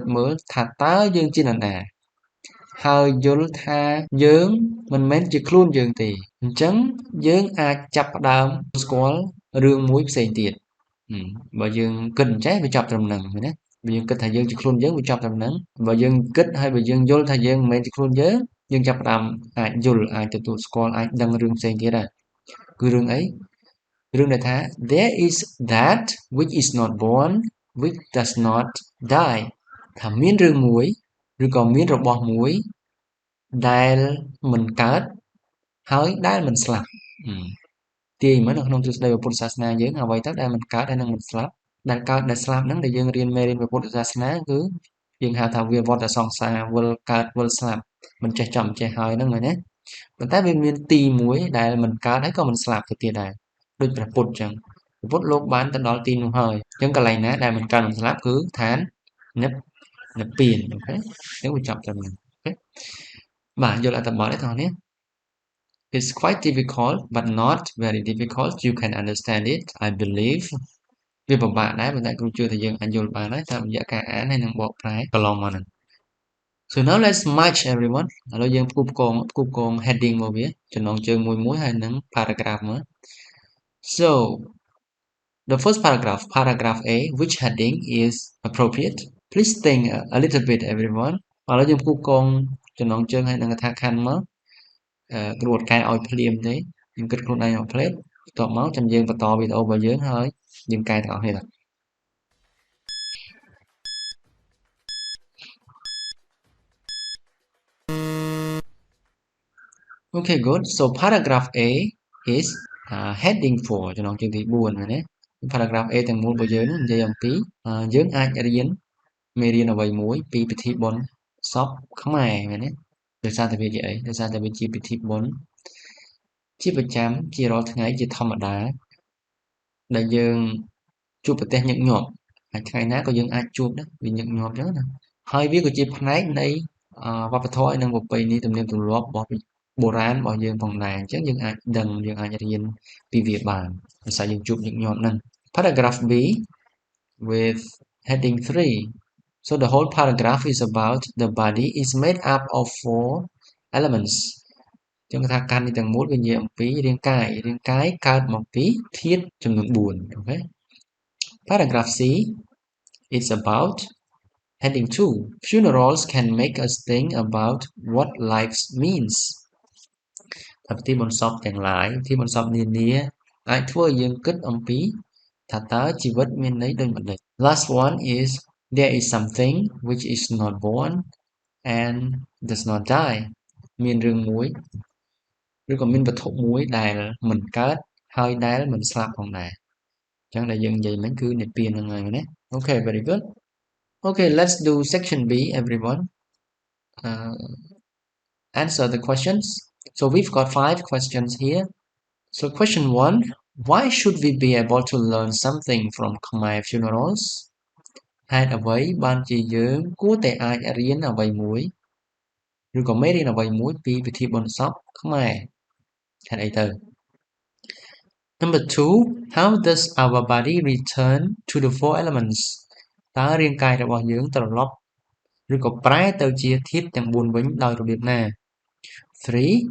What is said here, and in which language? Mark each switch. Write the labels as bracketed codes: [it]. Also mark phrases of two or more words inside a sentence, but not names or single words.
[km] មើលថាតើយើងជានរណាហើយយល់ថាយើងមិនមែនជាខ្លួនយើងទេអញ្ចឹងយើងអាចចាប់ផ្ដើមស្គាល់រឿងមួយផ្សេងទៀតបើយើងគិតអញ្ចឹងវាចប់ត្រឹមហ្នឹងណាបើយើងគិតថាយើងជាខ្លួនយើងវាចប់ត្រឹមហ្នឹងបើយើងគិត ហើយបើយើងយល់ថាយើងមិនមែនជាខ្លួនយើងយើងចាប់ផ្ដើមអាចយល់អាចទទួលស្គាល់អាចដឹងរឿងផ្សេងទៀតដែរគឺរឿងអីរឿងដែលថា [en] there is that which is not born which does not die [km] ថាមានរឿងមួយឬក៏មានរបស់មួយដែលមិនកើតហើយដែលមិនស្លាប់ទាយមើលនៅក្នុងទ្រឹស្ដីពុទ្ធសាសនាយើងអ្វី ទៅដែលមិនកើតហើយនឹងមិនស្លាប់ដែលកើតដែលស្លាប់ហ្នឹងដែលយើងរៀនមេរៀនពុទ្ធសាសនាគឺយើងហៅថាវាវត្តសង្សារវិលកើតវិលស្លាប់មិនចេះចំចេះហើយហ្នឹងមែនទេប៉ុន្តែវាមានទីមួយដែលមិនកើតហើយក៏មិនស្លាប់ទៅទៀតដែរដូចព្រះពុទ្ធអញ្ចឹងព្រះពុទ្ធលោកបានទៅដល់ទីនោះហើយអញ្ចឹងកន្លែងណាដែលមិនកើតមិនស្លាប់គឺឋាននិព្វានអូខេហ្នឹងវាចប់ត្រឹមហ្នឹងអូខេបាទយល់អត្ថបទទេបងប្អូន [en] It's quite difficult but not very difficult you can understand it I believe [km] វាពិបាកដែរប៉ុន្តែគ្រូជឿថាយើងអាចយល់បានហើយតាមរយៈការអានហើយនឹងបកប្រែកន្លងមកហ្នឹង [en] So now let's match everyone [km] ឥឡូវយើងផ្គូផ្គង heading មកវាចំណងជើងមួយហើយនឹង paragraph មក [en] So the first paragraph A which heading is appropriate please think a little bit everyone [km] ឥឡូវយើងផ្គូផ្គងចំណងជើងហើយនឹងកថាខណ្ឌមកគ្រូអត់កែឲ្យភ្លាមទេយើងគិតខ្លួនឯងមកភ្លេចបន្ទាប់មកចាំយើងបន្តវីដេអូរបស់យើងហើយយើងកែទាំងអស់គ្នា [en] Okay good so paragraph A is heading 4 [km] ចំណងជើងទី4មែនទេ [en] paragraph A [km] ទាំងមូលរបស់យើងនិយាយអំពីយើងអាចរៀនមេរៀនអ្វីមួយពីពិធីបុណ្យសពខ្មែរមែនទេដោយសារតែវាជាអីដោយសារតែវាជាពិធីបុណ្យជាប្រចាំជារាល់ថ្ងៃជាធម្មតាដែលយើងជួបប្រទះញឹ កញាប់ហើយថ្ងៃណាក៏យើងអាចជួបដែរវាញឹកញាប់អញ្ចឹងណាហើយវាក៏ជាផ្នែកនៃវប្បធម៌និងប្រពៃណីទំនៀមទម្លាប់របស់បុរាណរបស់យើងផងដែរអញ្ចឹងយើងអាចដឹងយើងអាចរៀនពីវាបានដោយ សារយើងជួបញឹកញាប់ហ្នឹង [en] Paragraph B with heading 3 so the whole paragraph is about the body is made up of 4 elements [km] ចឹងថាកាន់នេះទាំងមូលវានិយាយអំពីរាង កាយកើតមកពីធាតុចំនួន4 អូខេ [en] Paragraph C it's about heading 2 funerals can make us think about what life [km] means ថាពិធីបុណ្យសពទាំងឡាយពិធីបុណ្យសពនានាអាចធ្វើឲ្យយើងគិតអំពីថាតើជីវិតមានន័យដូចម្តេច [en] Last one is there is something which is not born and does not die [km] មានរឿងមួយឬក៏មានវត្ថុមួយដែលមិនកើតហើយដែលមិនស្លាប់ផងដែរអញ្ចឹងដែលយើងនិយាយមិញគឺនិព្វានហ្នឹងហើយណា [en] Okay very good Okay let's do section B everyone answer the questions so we've got 5 questions here so question 1 why should we be able to learn something from Khmer funerals [km] ហេតុអ្វីបានជាយើងគួរតែអាចរៀនអ្វីមួយឬក៏មេរៀនអ្វីមួយពីពិធីបុណ្យសពខ្មែរហេតុអីទៅ [en] Number 2 how does our body return to the four elements [km] តើរាងកាយរបស់យើងត្រឡប់ឬក៏ប្រែទៅជាធាតុទាំង4វិញដោយរបៀបណា 3